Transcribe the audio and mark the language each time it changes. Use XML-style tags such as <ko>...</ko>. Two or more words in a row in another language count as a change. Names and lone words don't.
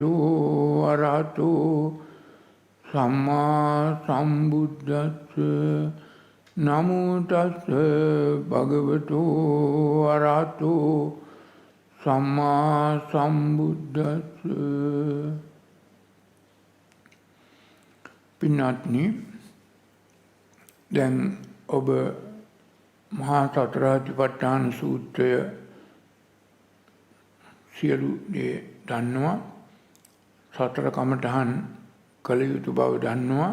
<pi>අරහතෝ සම්මා සම්බුද්දස්ස නමෝ තස්ස භගවතෝ අරහතෝ සම්මා සම්බුද්දස්ස.</pi> <si>පින්වත්නි, දැන් ඔබ මහා සතරාතිපට්ඨාන සූත්‍රය සියලු දේ දන්නවා. සතර කමඨහන් කළ යුතු බව දන්නවා.</si>